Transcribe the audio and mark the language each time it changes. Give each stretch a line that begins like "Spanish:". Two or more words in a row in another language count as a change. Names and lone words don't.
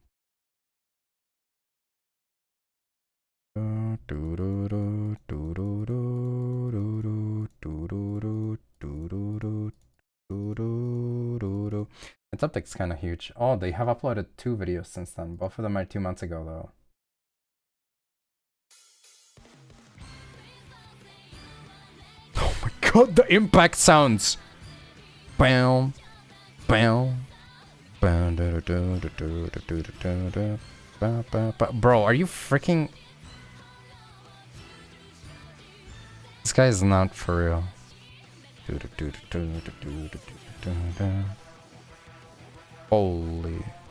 English: Its uptick's kind of huge. Oh, they have uploaded 2 videos since then. Both of them are 2 months ago, though. Oh my god, the impact sounds! Bam, bam, bam, bro, are you freaking... This guy is not for real. Holy.